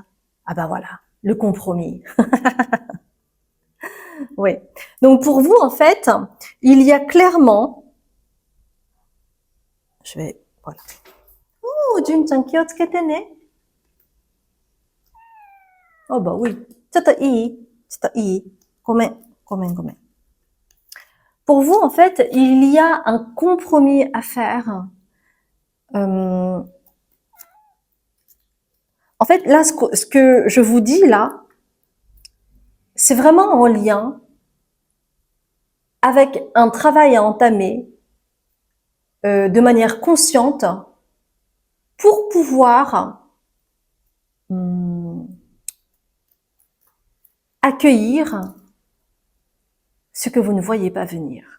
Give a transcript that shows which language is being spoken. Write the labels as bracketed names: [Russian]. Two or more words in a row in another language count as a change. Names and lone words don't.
[French] Ah bah voilà, le compromis. Oui. Donc pour vous, en fait, il y a clairement... Je vais... Voilà. [Japanese] オー、ジュンちゃん、気をつけてね. [French] Oh bah oui. [Japanese] ちょっといい。ごめん. [French] Pour vous, en fait, il y a un compromis à faire. En fait, là, ce que je vous dis là, c'est vraiment en lien avec un travail à entamer de manière consciente pour pouvoir accueillir ce que vous ne voyez pas venir.